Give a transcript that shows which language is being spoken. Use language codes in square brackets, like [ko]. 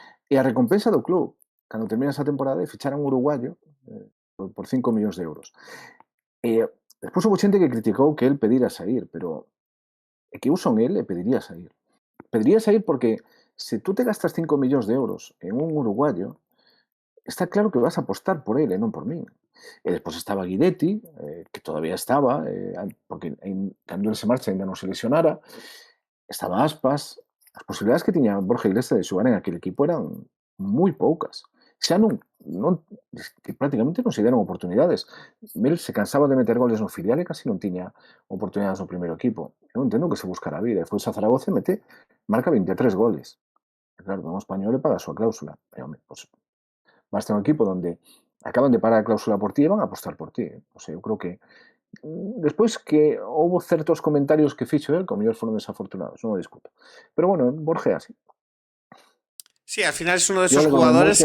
[gl] E a recompensa do club, cando termina esa temporada, é fichar a un uruguayo por 5 millóns de euros. Despois houve xente que criticou que el pedira sair, pero é que eu son el e pediría sair. Pediría sair porque se tú te gastas 5 millóns de euros en un uruguayo, [es] está claro que vas a apostar por él [gl] e non por min. E despois estaba Guidetti, que todavía estaba, porque cando él se marcha ainda non se lesionara, estaba Aspas. As posibilidades que tiña Borja Iglesias de xogar en aquel equipo eran moi poucas. Xa que prácticamente non se deron oportunidades. Él se cansaba de meter goles no filial e casi non tiña oportunidades no primeiro equipo. Eu entendo que se buscara a vida. E foi a Zaragoza e marca 23 goles. E claro, un español le paga a súa cláusula. E, home, pues, vas ter un equipo donde acaban de pagar a cláusula por ti e van a apostar por ti. O sea, eu creo que despois que houve certos comentarios que fixo el, que ao mellor foron desafortunados, non o discuto. Pero bueno, Borja é así. [es] Sí, al final es uno de esos jugadores